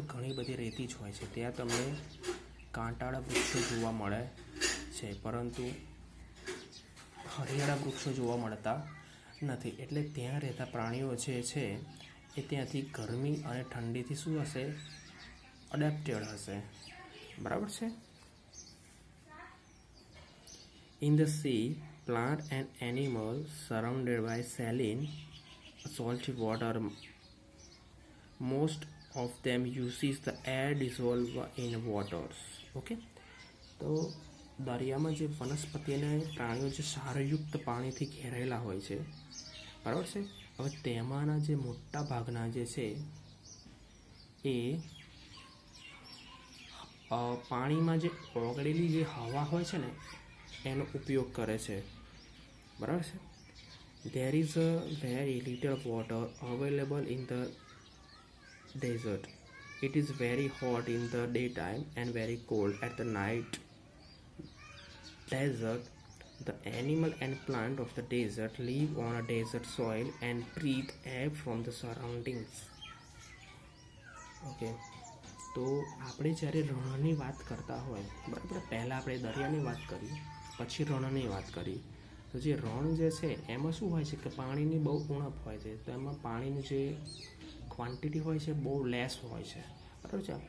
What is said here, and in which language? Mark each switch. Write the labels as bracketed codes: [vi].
[gu] ઘણી બધી રેતી જ હોય છે. ત્યાં તમને કાંટાળા વૃક્ષો જોવા મળે છે, પરંતુ હરિયાળા વૃક્ષો જોવા મળતા નથી. એટલે ત્યાં રહેતા પ્રાણીઓ જે છે એ ત્યાંથી ગરમી અને ઠંડીથી શું હશે, અડેપ્ટેડ હશે, બરાબર છે? [en] In the sea, plant and animals surrounded by saline salty water, most of them uses the air dissolved in waters. [gu] Okay, તો દરિયામાં જે વનસ્પતિ અને પ્રાણીઓ જે ક્ષારયુક્ત પાણીથી ઘેરાયેલા હોય છે, બરાબર છે? હવે તેમાંના જે મોટા ભાગના જે છે એ પાણીમાં જે ઓગળેલી જે હવા હોય છે ને એનો ઉપયોગ કરે છે, બરાબર છે? [en] There is a very little water available in the desert. It is very hot in the daytime and very cold at the night. Desert. The animal and plant of the desert live on a desert soil and breathe air from the surroundings. Okay. [gu] તો આપણે જ્યારે રણની વાત કરતા હોય, બરાબર, પહેલાં આપણે દરિયાની વાત કરી, પછી રણની વાત કરી. તો જે રણ જે છે એમાં શું હોય છે કે પાણીની બહુ ઉણપ હોય છે. તો એમાં પાણીની જે ક્વોન્ટિટી હોય છે બહુ લેસ હોય છે, બરાબર છે?